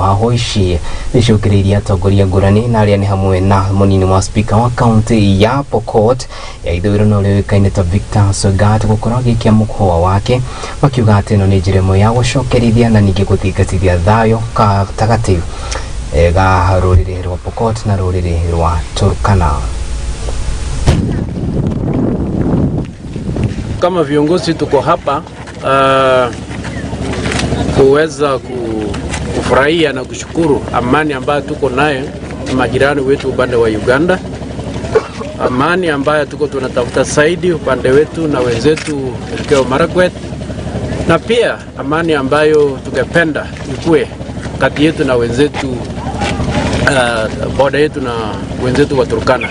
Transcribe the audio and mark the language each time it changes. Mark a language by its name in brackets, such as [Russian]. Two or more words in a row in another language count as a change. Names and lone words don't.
[Kikuyu] Haho ici nĩicũngĩrĩirie atongoria ngũrani na arĩa nĩ hamwe na mũnini wa spika wa kaunti ya Pokot ya ithũĩro na ũrĩa ũĩkaine ta Victor Sogat gũkorwo agĩikia mũkwa wake, makiuga atĩ ĩno nĩ njĩra ĩmwe ya gũcokerithia na ningĩ gũthingatithia thayũ gatagatĩ ga rũrĩrĩ rwa Pokot na rũrĩrĩ rwa Turkana. [Swahili] Kama viongozi tuko hapa kuweza kufurahia na kushukuru amani ambayo tuko nayo majirani wetu upande wa Uganda, amani ambayo tuko tunatafuta zaidi upande wetu na wenzetu Elgeyo Marakwet, na pia amani ambayo tungependa ikue kati yetu na wenzetu boda yetu na wenzetu wa Turkana.